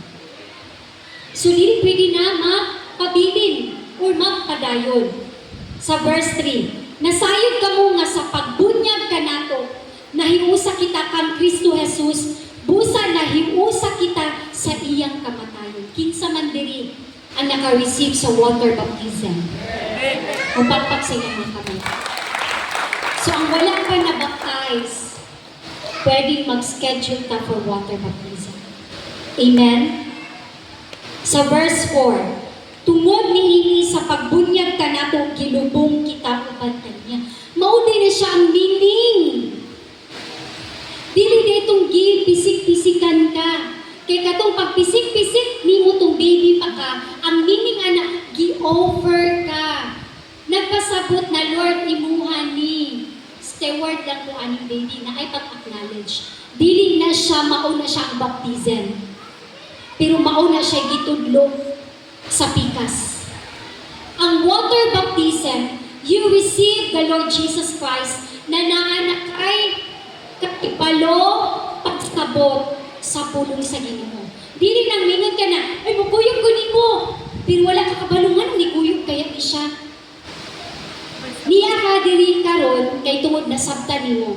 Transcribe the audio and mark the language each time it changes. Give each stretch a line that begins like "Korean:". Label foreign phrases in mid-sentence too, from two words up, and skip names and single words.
Cebuano: So, dili pwede na mapabilin or magpadayon. Sa verse 3, nasayod ka mo nga sa pagbunyag ka nato, nahiusa kita kang Kristo Jesus, busa nahiusa kita sa iyang kamatayon. Kinsa man diri ang naka-receive sa
English: water baptism.
Cebuano: Mapagpag sa iyang mga kamay. So, ang wala pa na-baptize, pwedeng mag-schedule ta
English: for water baptism.
Cebuano: Amen? Sa verse 4, tungod niini sa pagbunyag ka nato, gilubong kita uban kaniya. Maunay na siya ang meaning. Dili na itong pisik-pisikan ka. Kaya katong pagpisik-pisik, nimo tong baby pa ka. Ang meaning ana, gi-offer ka. Nagpasabot na Lord, imuha ni steward lang ko aning baby na ay pag-acknowledge. Dili na siya, mauna siya ang baptism. pero mauna siya gitudlo sa pikas. Ang
English: water baptism, you receive the Lord Jesus Christ
Cebuano: na naanak ay katipalo pagsabot sa pulong sa Ginoo. Dili lang mingon ka na, ay magkuyog ko nimo, pero wala ka kabalungan ni kuyog kaya ni siya. Niya ka diri karon kay tungod nasabtan nimo.